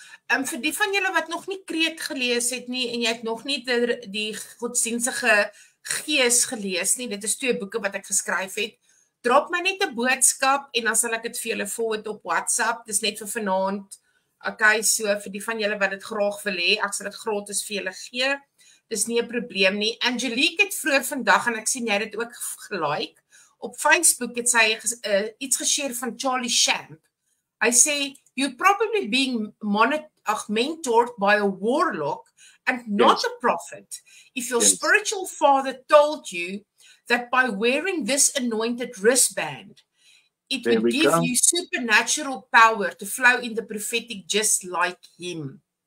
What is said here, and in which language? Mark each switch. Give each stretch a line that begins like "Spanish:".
Afrikaans: Vir die van julle wat nog nie Kreet gelees het nie en jy het nog nie die godsdienstige gees gelees nie, dit is 2 boeke wat ek geskryf het. Drop my net 'n boodskap en dan sal ek dit vir julle forward op WhatsApp. Dis net vir vanaand. Okay, so vir die van julle wat dit graag wil hê, ek sal dit gratis vir julle gee. Dis nie 'n probleem nie. Angelique het vroeër vandag en ek sien jy het dit ook gelike. Op Facebook het sy iets geshare van Charlie Shamp. Hy sê
English: you're probably being mentored by a warlock and not a prophet. If your spiritual father told you that by wearing this anointed wristband, it would give you supernatural power to flow in the prophetic just like him.